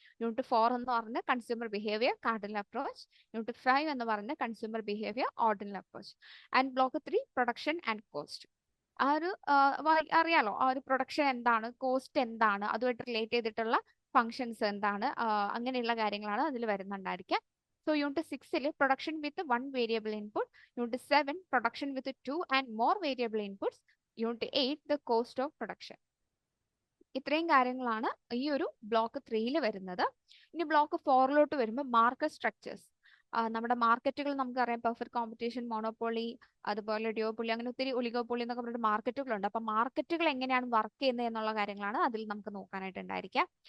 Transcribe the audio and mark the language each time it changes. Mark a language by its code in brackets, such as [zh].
[ml] Unit 4 എന്ന് പറയുന്നത് consumer behaviour cardinal approach. Unit 5 എന്ന് പറയുന്നത് consumer behaviour ordinal approach. And block 3 production and cost. ആ ഒരു അറിയാലോ, ആ ഒരു പ്രൊഡക്ഷൻ എന്താണ്, കോസ്റ്റ് എന്താണ്, അതുമായിട്ട് റിലേറ്റ് ചെയ്തിട്ടുള്ള ഫങ്ഷൻസ് എന്താണ്, അങ്ങനെയുള്ള കാര്യങ്ങളാണ് അതിൽ വരുന്നുണ്ടായിരിക്കുക. [en] So unit 6 production with 1 variable input. Unit 7 production with 2 and more variable inputs. Unit 8 the cost of production. [ml] ഇത്രയും കാര്യങ്ങളാണ് ഈ ഒരു ബ്ലോക്ക് 3 വരുന്നത്. ഇനി ബ്ലോക്ക് 4 വരുമ്പോൾ മാർക്കറ്റ് സ്ട്രക്ചേഴ്സ്. നമ്മുടെ മാർക്കറ്റുകൾ നമുക്കറിയാം, പെർഫെക്റ്റ് കോമ്പറ്റീഷൻ, മോണോപ്പൊളി, അതുപോലെ ഡ്യൂയോപ്പൊളി, അങ്ങനെ ഒത്തിരി ഒലിഗോപ്പൊളി എന്നൊക്കെ പറഞ്ഞിട്ട് മാർക്കറ്റുകളുണ്ട്. അപ്പൊ മാർക്കറ്റുകൾ എങ്ങനെയാണ് വർക്ക് ചെയ്യുന്നത് എന്നുള്ള കാര്യങ്ങളാണ് അതിൽ നമുക്ക് നോക്കാനായിട്ട് ഉണ്ടായിരിക്കുക.